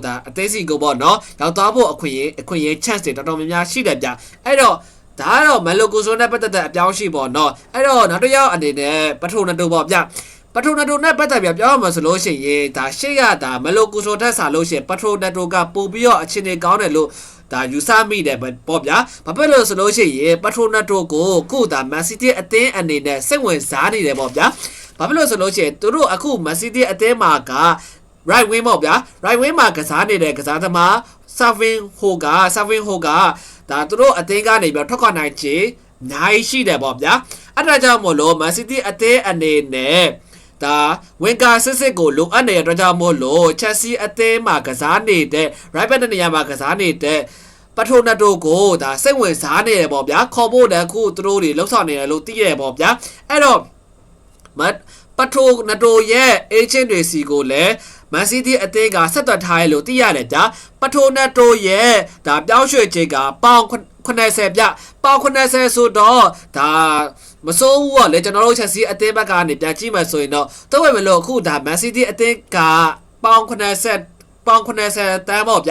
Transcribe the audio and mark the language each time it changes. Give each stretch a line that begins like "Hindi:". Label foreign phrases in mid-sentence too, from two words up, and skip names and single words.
Burmese: ဒါအသင်းစီကိုပေါ့နော်ရောက်သွားဖို့အခွင့်အရေး chance တွေတော်တော်များများရှိတယ်ဗျအဲ့တော့ဒါကတော့မန်လိုကူစတိုနဲ့ပတ်သက်တဲ့အပြောင်းရှိပေါ့နော်အဲ့တော့နောက်တစ်ယောက်အနေနဲ့ပထိုနာတိုပေါ့ဗျပထိုနာတိုနဲ့ပတ်သက်ပြီးပြောရမှာဆိုလို့ရှိရင်ဒါရှေ့ကဒါမန်လိုကူစတိုထက်စားလို့ရှိရင်ပထိုနာတိုကပို့ပြီးတော့အခြေအနေကောင်းတယ်လို့ဒါယူဆမိတယ်ပေါ့ဗျာဘာဖြစ်လို့ဆိုလို့ရှိရင်ပထိုနာတိုကိုခုဒါမန်စီးတီးအသင်းအနေနဲ့စိတ်ဝင်စားနေတယ်ပေါ့ဗျာဘာဖြစ်လို့ဆိုလို့ရှိရင်သူတို့အခုမန်စီးတီးအသင်းမှာက
English: right wing
Burmese: ပေါ့ဗျာ
English: right wing
Burmese: မှာကစားနေတဲ့ကစားသမား Savin Ho ကဒါသူတို့အသင်းကနေပြီးထွက်ခွာနိုင်ချေနိုင်ရှိတယ်ပေါ့ဗျာအဲ့ဒါကြောင့်မို့လို့ Man City အသင်းအနေနဲ့ဒါဝင်ကာစစ်ကိုလိုအပ်နေတဲ့အတွက်ကြောင့်မို့လို့ Chelsea အသင်းမှာကစားနေတဲ့
English: right back
Burmese: နေရာမှာကစားနေတဲ့ပထိုနတိုကိုဒါစိတ်ဝင်စားနေတယ်ပေါ့ဗျာခေါ်ဖို့တခုသူတို့တွေလှုပ်ဆောင်နေတယ်လို့သိရတယ်ပေါ့ဗျာအဲ့တော့ပထို နတိုရဲ့ agent တွေစီကိုလည်းMan City အသင်းကဆက်သွယ်ထားရလို့သိရတယ်ဗျာပထိုနတိုရဲ့ဒါပြောင်းရွှေ့ချိန်ကပေါင်80ပြပေါင်80ဆိုတော့ဒါမစိုးဘူးပေါ့လေကျွန်တော်တို့ Chelsea အသင်းဘက်ကနေပြန်ကြည့်မှဆိုရင်တော့တော့ဝယ်မလို့အခုဒါ Man City အသင်းကပေါင်80တန်းပေါ့ဗျာ